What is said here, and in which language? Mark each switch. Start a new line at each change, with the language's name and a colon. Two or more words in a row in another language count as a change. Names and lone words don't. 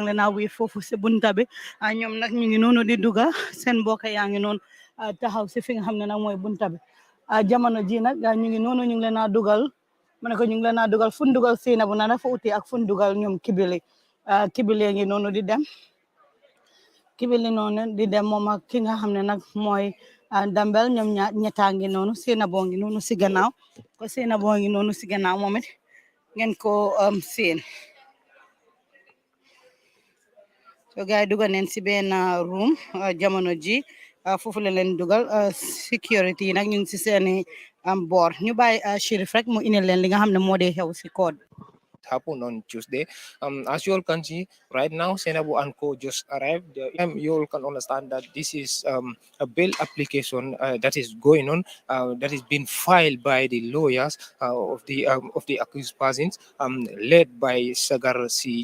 Wolof: ngi leen a wéef foofu si bunta bi ñoom nag ñu ngi noonu di duga seen mbokk yaa ngi noonu taxaw si fi nga xam ne nag mooy bunta bi jamono ji nag ñu ngi noonu ñu ngi leen a dugal ma ne ko ñu ngi leen a dugal fu ñu dugal Sainabou na dafa uti ak fu ñu dugal ñoom Kibili Kibili ngi noonu di dem Kibili noonu di dem moom ak ki nga xam ne nag mooy Dambel ñoom ñettaa ngi noonu Sainabou ngi noonu si gannaaw ko Sainabou ngi noonu si gannaaw moom it ngeen ko seen so gars yi dugal neen si benn room jamono ji foofu la leen dugal sécurité yi nag ñu ngi si seeni boor ñu bàyyi Chérif rek mu indil leen li nga xam ne moo dee xew si code
English: happened on Tuesday. As you all can see right now, Sainabou and Co just arrived. You all can understand that this is a bail application that is going on, that is being filed by the lawyers of the accused persons, led by Sagar C.